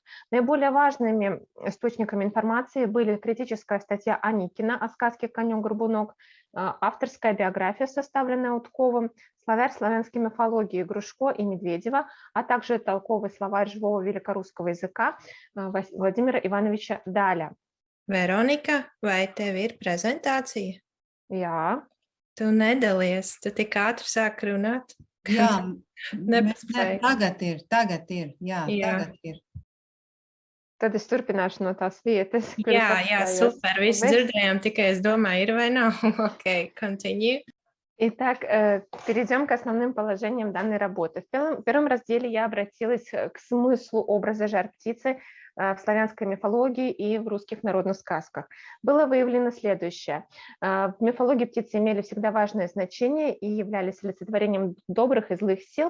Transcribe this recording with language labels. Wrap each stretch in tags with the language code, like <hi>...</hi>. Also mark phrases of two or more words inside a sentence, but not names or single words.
<ru>Наиболее важными источниками информации были критическая статья Аникина о сказке «Конек-горбунок», авторская биография, составленная Утковым, словарь славянской мифологии Грушко и Медведева, а также толковый словарь живого великорусского языка Владимира Ивановича Даля.</ru> <lv>Veronika, vai tev ir prezentācija? Jā. Tu nedalies, tu tik ātri sāk runāt. Jā, Nepaspēju. tagad ir, jā, Jā. tagad ir. Tad es turpināšu no tās vietas, kur Jā, super, visu dzirdējām, tikai es domāju, ir vai nav.</lv> <en>Ok, continue.</en> <ru>Итак, перейдем к основным положениям данной работы. В первом разделе я обратилась к смыслу образа жар-птицы в славянской мифологии и в русских народных сказках. Было выявлено следующее. В мифологии птицы имели всегда важное значение и являлись олицетворением добрых и злых сил.</ru>